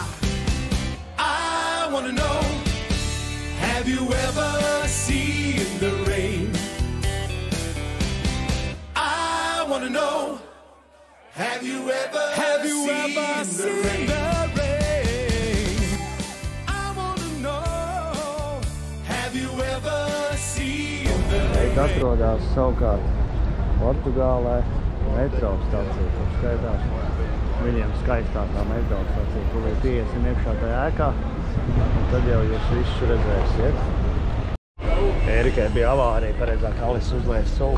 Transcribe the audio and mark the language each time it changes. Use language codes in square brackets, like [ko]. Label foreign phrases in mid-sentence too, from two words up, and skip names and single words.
[en] I wanna know, have you ever seen the rain? I wanna know, have you ever seen the rain? I wanna know, have you ever seen the rain? [lv] Šeit atrodas savukārt Portugālē metro stacija, kur skaitās viņiem skaistākā metro stacija, kur ir 50 iekšā tajā ēkā, un tad jau jūs visu redzēsiet. Ērikai bija avārija, pareizāk Alis uzlēja sulu.